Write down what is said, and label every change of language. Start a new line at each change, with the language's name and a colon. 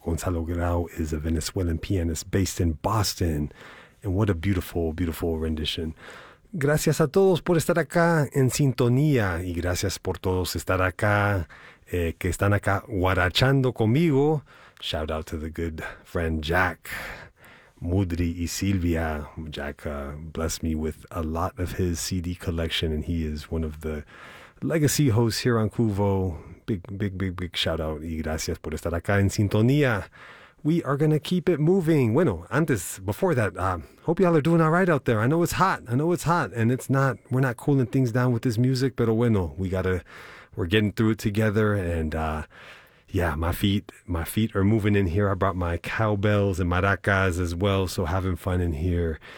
English: Gonzalo Grau is a Venezuelan pianist based in Boston. And what a beautiful, beautiful rendition.
Spanish: Gracias a todos por estar acá en sintonía y gracias por todos estar acá, que están acá guarachando conmigo.
English: Shout out to the good friend Jack, Mudri y Silvia. Jack blessed me with a lot of his CD collection and he is one of the legacy hosts here on Kuvo. Big shout out
Spanish: y gracias por estar acá en sintonía.
English: We are going to keep it moving.
Spanish: Bueno, antes,
English: before that, hope y'all are doing all right out there. I know it's hot, and it's not, we're not cooling things down with this music,
Spanish: pero bueno,
English: we're getting through it together, and yeah, my feet are moving in here. I brought my cowbells and maracas as well, so having fun in here.